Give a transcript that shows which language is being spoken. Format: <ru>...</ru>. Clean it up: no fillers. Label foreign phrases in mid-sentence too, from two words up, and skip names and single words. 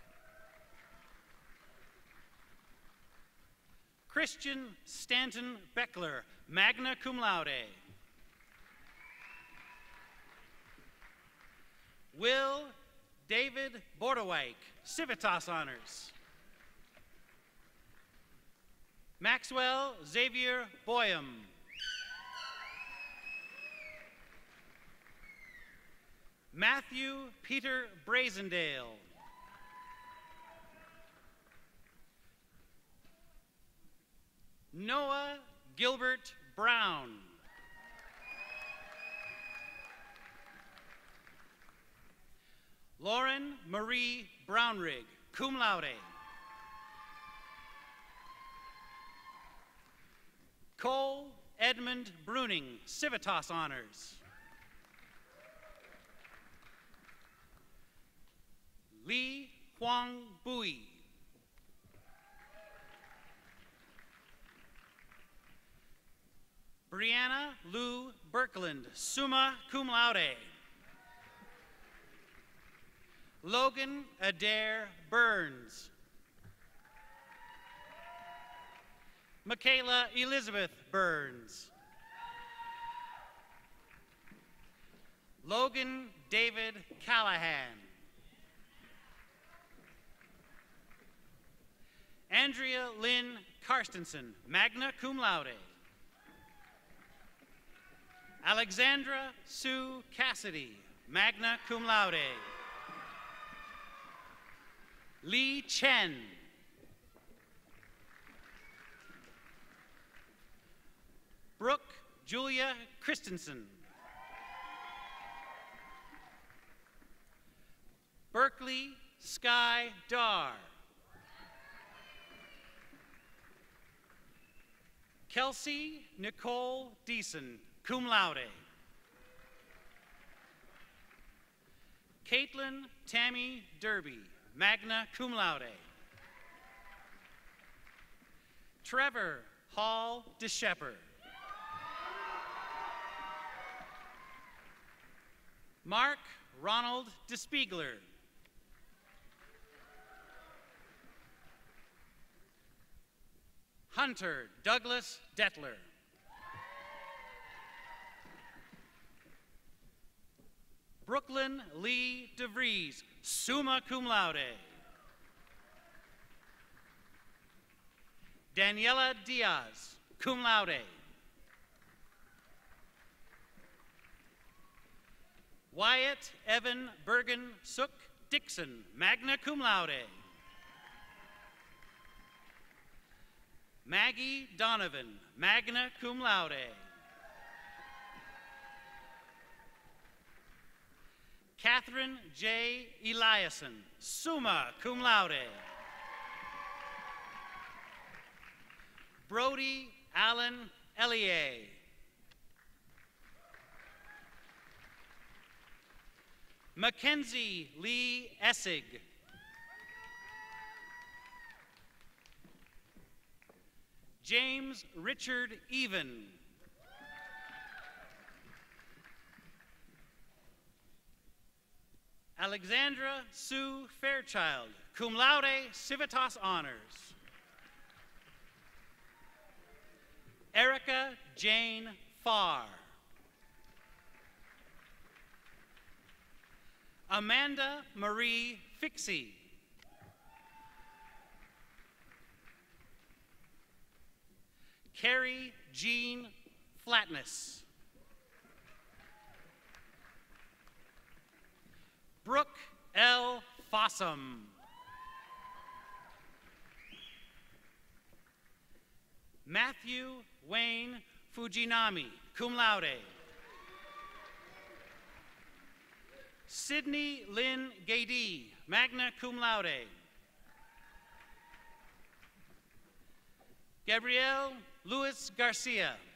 <en>Christian Stanton Beckler,</en> <la>magna cum laude.</la> <en>Will David Bordewijk, Civitas Honors. Maxwell Xavier Boyum. Matthew Peter Brazendale. Noah Gilbert Brown. Lauren Marie Brownrigg,</en> <la>cum laude.</la> <en>Cole Edmund Bruning, Civitas Honors. Li Huang Bui. Brianna Lou Birkeland,</en> <la>summa cum laude.</la> <en>Logan Adair Burns. Michaela Elizabeth Burns. Logan David Callahan. Andrea Lynn Karstensen,</en> <la>magna cum laude.</la> <en>Alexandra Sue Cassidy,</en> <la>magna cum laude.</la> <en>Lee Chen. Brooke Julia Christensen. Berkeley Sky Dar. Kelsey Nicole Deason,</en> <la>cum laude.</la> <en>Caitlin Tammy Derby,</en> <la>magna cum laude.</la> <en>Trevor Hall DeShepard. Mark Ronald DeSpiegler. Hunter Douglas Detler. Brooklyn Lee DeVries,</en> <la>summa cum laude.</la> <en>Daniela Diaz,</en> <la>cum laude.</la> <en>Wyatt Evan Bergen Sook Dixon,</en> <la>magna cum laude.</la> <en>Maggie Donovan,</en> <la>magna cum laude.</la> <en>Catherine J. Eliason,</en> <la>summa cum laude.</la> <en>Brody Allen Ellier. Mackenzie Lee Essig. James Richard Even. Alexandra Sue Fairchild,</en> <la>cum laude,</la> <en>Civitas Honors. Erica Jane Farr. Amanda Marie Fixie. Carrie Jean Flatness. Brooke L. Fossum. Matthew Wayne Fujinami,</en> <la>cum laude.</la> <en>Sydney Lynn Gady,</en> <la>magna cum laude.</la> <en>Gabrielle Luis Garcia.</en>